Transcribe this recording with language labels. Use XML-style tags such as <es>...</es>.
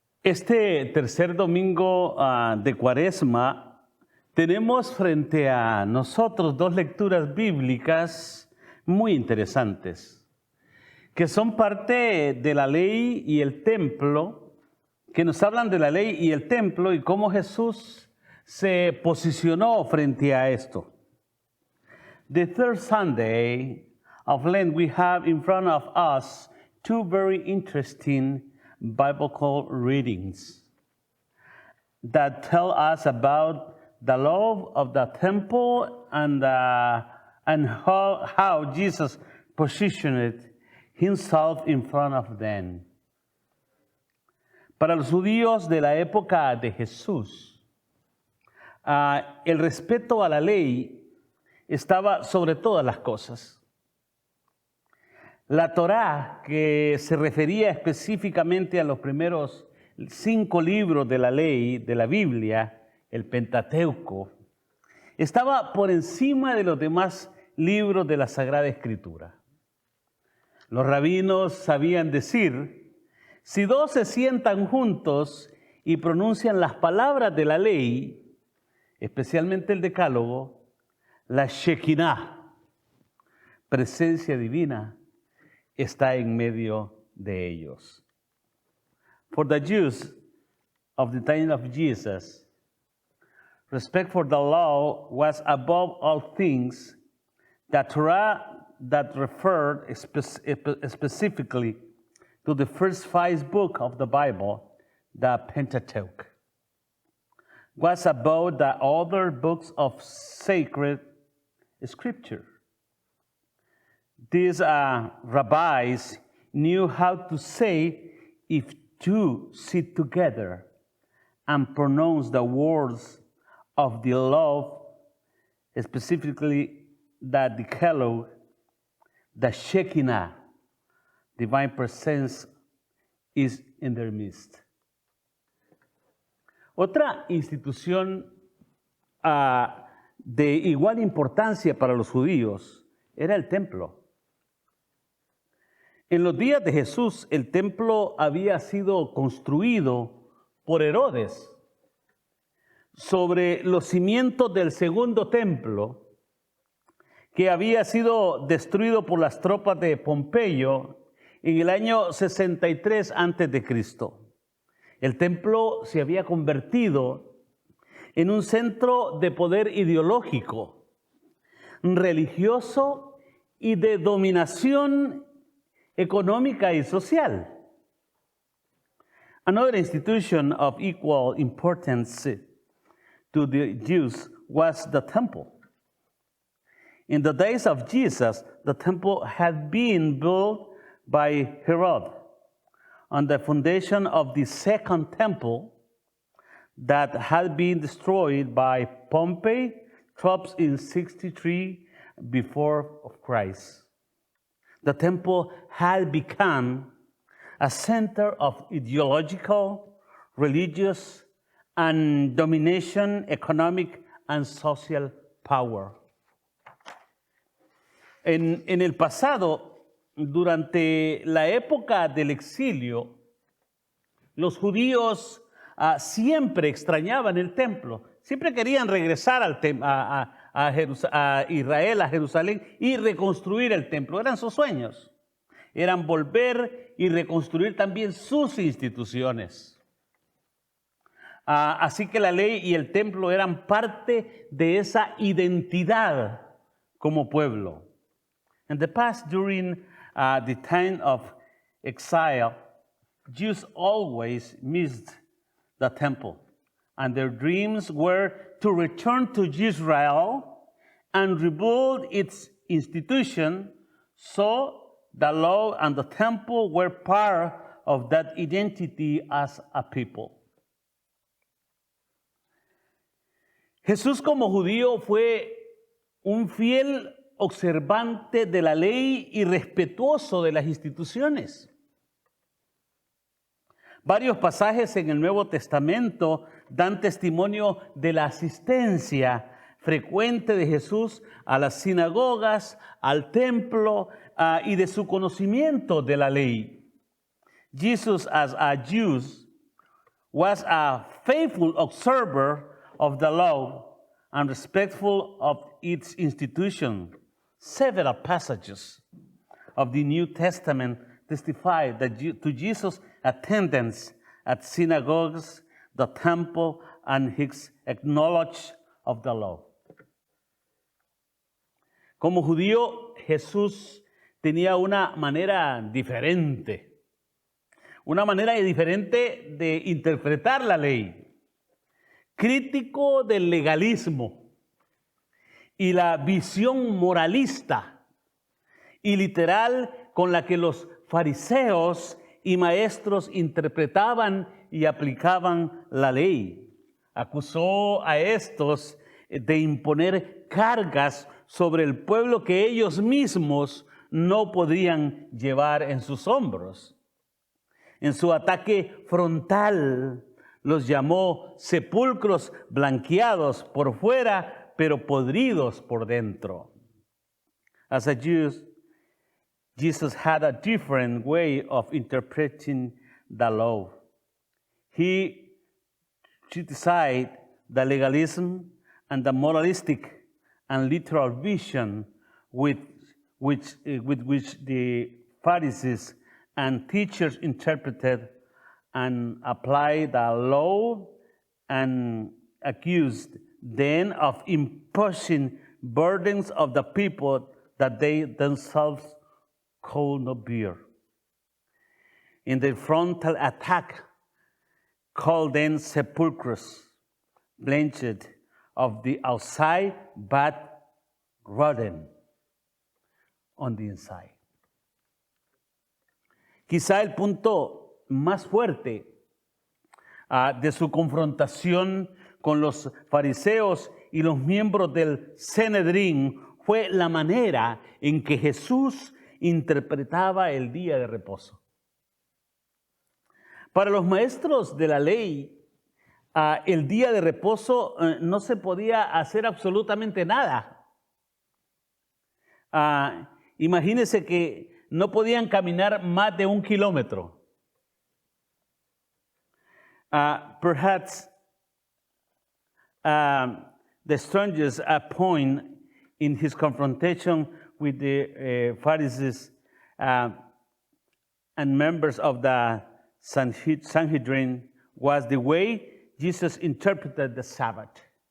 <es>Este tercer domingo de Cuaresma tenemos frente a nosotros dos lecturas bíblicas muy interesantes, que son parte de la ley y el templo, que nos hablan de la ley y el templo y cómo Jesús se posicionó frente a esto.</es> <en>The third Sunday of Lent, we have in front of us two very interesting biblical readings that tell us about the love of the temple and how Jesus positioned himself in front of them.</en> <es>Para los judíos de la época de Jesús, el respeto a la ley estaba sobre todas las cosas. La Torá, que se refería específicamente a los primeros 5 libros de la ley, de la Biblia, el Pentateuco, estaba por encima de los demás libros de la Sagrada Escritura. Los rabinos sabían decir, si dos se sientan juntos y pronuncian las palabras de la ley, especialmente el Decálogo, la Shekinah, presencia divina, está en medio de ellos.</es> <en>For the Jews of the time of Jesus, respect for the law was above all things. The Torah that referred specifically to the first 5 books of the Bible, the Pentateuch, was about the other books of sacred scripture. These rabbis knew how to say if two sit together and pronounce the words of the law, specifically the Decalogue, the Shekinah, divine presence, is in their midst.</en> <es>Otra institución de igual importancia para los judíos era el templo. En los días de Jesús, el templo había sido construido por Herodes sobre los cimientos del segundo templo, que había sido destruido por las tropas de Pompeyo en el año 63 a.C. El templo se había convertido en un centro de poder ideológico, religioso y de dominación económica y social.</es> <en>Another institution of equal importance to the Jews was the temple. In the days of Jesus, the temple had been built by Herod on the foundation of the second temple that had been destroyed by Pompey troops in 63 before Christ. The temple had become a center of ideological, religious, and domination, economic, and social power.</en> <es>En el pasado, durante la época del exilio, los judíos siempre extrañaban el templo, siempre querían regresar a Israel, a Jerusalén, y reconstruir el templo. Eran sus sueños. Eran volver y reconstruir también sus instituciones. Así que la ley y el templo eran parte de esa identidad como pueblo.</es> <en>In the past, during the time of exile, Jews always missed the temple, and their dreams were to return to Israel and rebuild its institution, so the law and the temple were part of that identity as a people.</en> <es>Jesús como judío fue un fiel observante de la ley y respetuoso de las instituciones. Varios pasajes en el Nuevo Testamento dan testimonio de la asistencia frecuente de Jesús a las sinagogas, al templo y de su conocimiento de la ley.</es> <en>Jesus, as a Jew, was a faithful observer of the law and respectful of its institution. Several passages of the New Testament testify to Jesus' attendance at synagogues, the temple, and his knowledge of the law.</en> <es>Como judío, Jesús tenía una manera diferente de interpretar la ley, crítico del legalismo y la visión moralista y literal con la que los fariseos y maestros interpretaban y aplicaban la ley. Acusó a estos de imponer cargas sobre el pueblo que ellos mismos no podían llevar en sus hombros. En su ataque frontal los llamó sepulcros blanqueados por fuera, pero podridos por dentro.</es> <en>As a Jew, Jesus had a different way of interpreting the law. He criticized the legalism and the moralistic and literal vision with which the Pharisees and teachers interpreted and applied the law, and accused them of imposing burdens of the people that they themselves could not bear. In the frontal attack, called them sepulchres, blanched of the outside, but rotten on the inside.</en> <es>Quizá el punto más fuerte de su confrontación con los fariseos y los miembros del Sanedrín fue la manera en que Jesús interpretaba el día de reposo. Para los maestros de la ley, el día de reposo no se podía hacer absolutamente nada. Imagínense que no podían caminar más de 1 kilómetro.</es> <en>Perhaps the strangest point in his confrontation with the Pharisees and members of the Sanhedrin was the way Jesus interpreted the Sabbath.</en>